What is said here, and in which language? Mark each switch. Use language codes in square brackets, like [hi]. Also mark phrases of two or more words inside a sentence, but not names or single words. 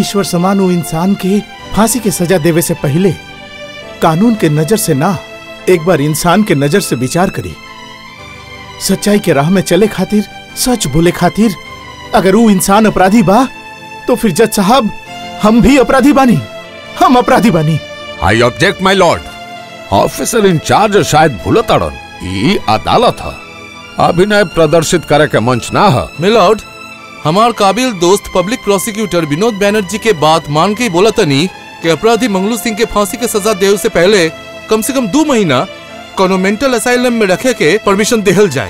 [bho] ईश्वर समान वो इंसान के फांसी की सजा देवे से पहले कानून के नजर से ना, एक बार इंसान के नजर से विचार करी। सच्चाई के राह में चले खातिर, सच बोले खातिर अगर वो इंसान अपराधी बा तो फिर जज साहब हम भी अपराधी बानी, हम अपराधी बानी। [en] I object my lord. officer in-charge [bho] शायद भूलत अड़न, ई अदालत है, अभिनय प्रदर्शित करे के मंच ना है। मिलॉर्ड, हमार काबिल दोस्त [en] public prosecutor [bho] विनोद बैनर्जी के बात मान के बोला तनी कि अपराधी मंगलू सिंह के फांसी के सजा देवे से पहले कम से कम 2 महीना कोनो [en] mental asylum [bho] में रखे के परमिशन देहल जाए।